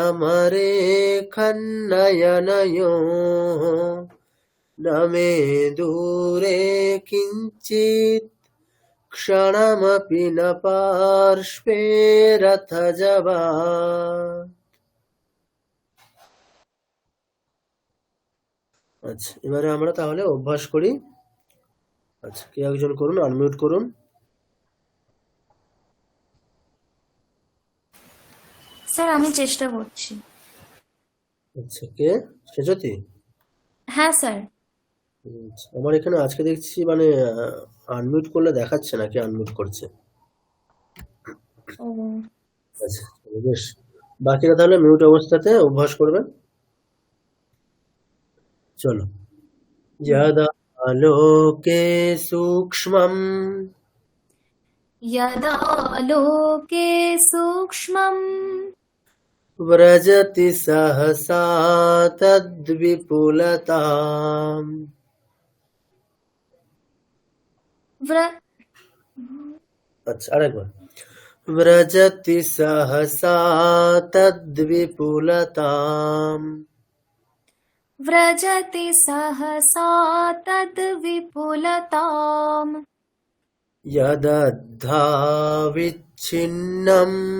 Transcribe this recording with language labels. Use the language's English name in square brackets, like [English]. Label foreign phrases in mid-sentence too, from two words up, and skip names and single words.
[Sanskrit] समरेखन्नयनयोः न मे दूरे किञ्चित् क्षणमपि न पार्श्वे रथजवात्। [Bangla] আচ্ছা, এবারে আমরা তাহলে অভ্যাস করি। আচ্ছা, কে একজন করুন, আনমিউট করুন। স্যার, আমি চেষ্টা করছি। আচ্ছা, কে? সেজতি? হ্যাঁ স্যার। আচ্ছা, আমার এখানে আজকে দেখছি মানে আনমিউট করলে দেখাচ্ছে না কে আনমিউট করছে। ও আচ্ছা, বেশ, বাকিরা তাহলে মিউট অবস্থাতে অভ্যাস করবেন। [Sanskrit] চলো। यदा लोके सूक्ष्मं यदा लोके सूक्ष्मं व्रजति सहसा तद्विपुलताम्। व्र [Bangla] अच्छा আরেকবার। [Sanskrit] व्रजति सहसा तद्विपुलताम्। व्रजति सहसा तद्विपुलताम्। यदद्धाविच्छिन्नम्